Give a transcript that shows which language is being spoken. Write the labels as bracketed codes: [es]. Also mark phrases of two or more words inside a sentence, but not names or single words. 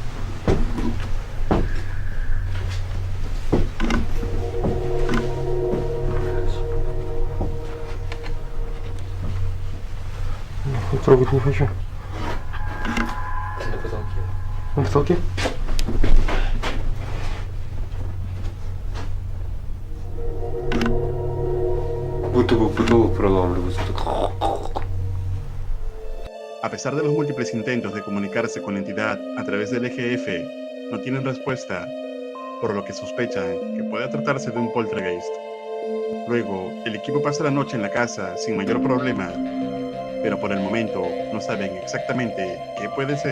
[ru] Трогать не хочу. Ты на потолке. На потолке? Будто бы потолок проламливается. [es] A pesar de los múltiples intentos de comunicarse con la entidad a través del EGF, no tienen respuesta, por lo que sospechan que pueda tratarse de un poltergeist. Luego, el equipo pasa la noche en la casa sin mayor problema, pero por el momento no saben exactamente qué puede ser.